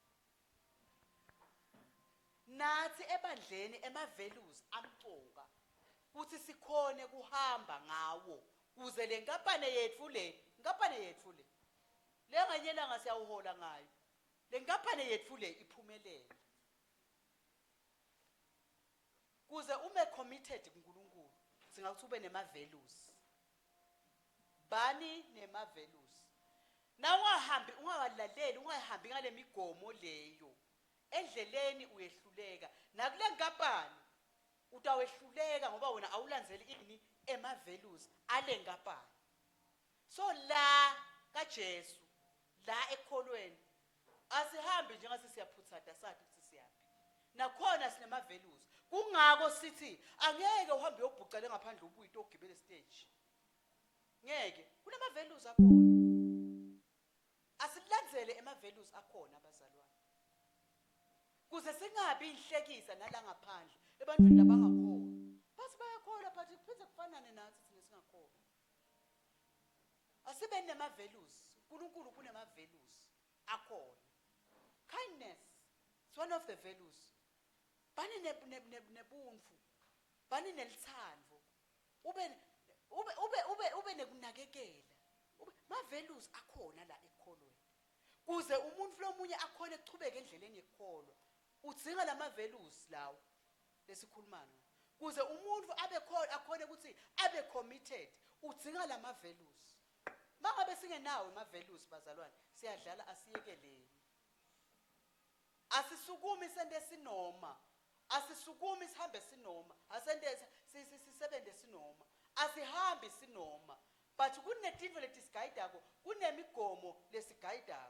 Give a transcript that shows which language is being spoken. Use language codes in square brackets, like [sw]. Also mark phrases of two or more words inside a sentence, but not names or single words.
[ss] Nathi ebandleni ema values amgcoka ukuthi sikhone kuhamba ngawo kuze le nkampane yethu le nganyelanga siyawuhola ngayo. Le nkampane yethu le iphumelele. Kuze ume committed kuNkulunkulu singakuthi ube nema values. Bani nema values. Na ungawalaleli ungahambi ngale migomo leyo. Endleleni uyehluleka. Nakule nkampani utawehluleka ngoba wena awulandzeli ini ema values ale nkampani. So la kaJesu la ekholweni asihambi njengase siyaphutsata sathi ukuthi siyaphi. Nakhona sinema values. Kungako sithi angeke uhambe uyobhucela ngaphandle ubuye ogibele stage. Ngeke, kunama values akhona. Asilandzele ema values akhona abazalwane. Kuze singabi inhlekisa nala ngaphandle ebantwini labangakholwa. Basi bayakholwa but kuphethe kufanane nathi sine singakholwa. Asibe nema values. uNkulunkulu kunema values akhona. [en] Kindness is one of the values. [ss] Bani nebunfu. Bani nelithando. Ube nekunakekela. Ma values akhona la ekholweni. Kuze umuntu lomunye akhona ekuchubeka endleleni yekholwa. Udzinga lama values lawo lesikhulumana. Kuze umuntu akhona ukuthi abe committed, udzinga lama values. Mangabe singenawo ama values bazalwane, siyadlala asiyekeleni. Asisukumi sende sinoma. Asisukumi sihambe sinoma. Asende sisebende sinoma. Asihambi sinoma. But kunetinto letisigayidako, kunemigomo lesigayidako.